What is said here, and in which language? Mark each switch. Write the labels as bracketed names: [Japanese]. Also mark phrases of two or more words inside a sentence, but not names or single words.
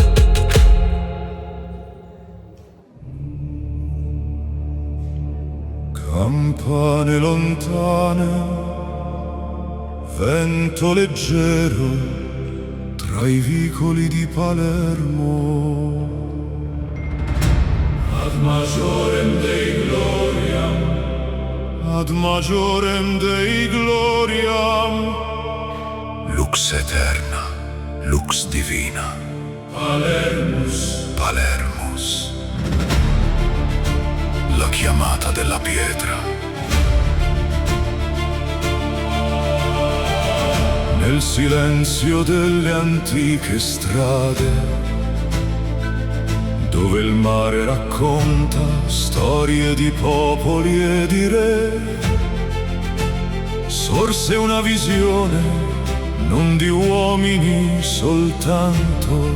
[Italian] Campane lontane, vento leggero tra i vicoli di Palermo. [Latin] Ad majorem Dei gloriam, Ad majorem Dei gloriam. Lux eterna, lux divina, Palermus, Palermus. [Italian] La chiamata della pietra. Nel silenzio delle antiche strade, dove il mare racconta storie di popoli e di re, sorse una visione non di uomini soltanto,